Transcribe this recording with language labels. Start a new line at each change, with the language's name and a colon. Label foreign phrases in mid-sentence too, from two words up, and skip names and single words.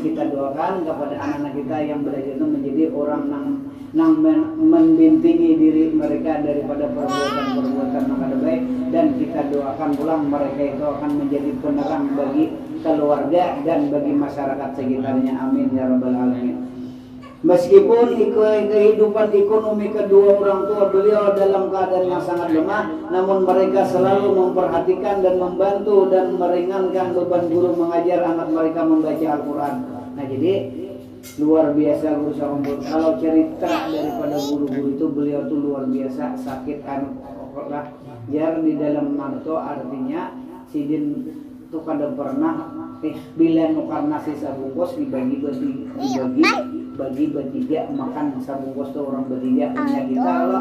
Indonesian: Kita doakan kepada anak-anak kita yang belajar itu menjadi orang nang membintingi diri mereka daripada perbuatan-perbuatan yang kada baik, dan kita doakan pulang mereka itu akan menjadi penerang bagi keluarga dan bagi masyarakat sekitarnya.
Arabic: آمين يا رب العالمين.
Indonesian: Meskipun kehidupan ekonomi kedua orang tua beliau dalam keadaan yang sangat lemah, namun mereka selalu memperhatikan dan membantu dan meringankan beban guru mengajar anak mereka membaca Al-Quran. Nah, jadi luar biasa Guru Sakungkul. Kalau cerita daripada guru-guru itu, beliau tuh luar biasa sakit lah.
Banjar: Jar di dalam manto artinya sidin tuh kada pernah bila nukar nasi sabungkus dibagi bertiga makan sabungkus tuh orang bertiga punya kita loh.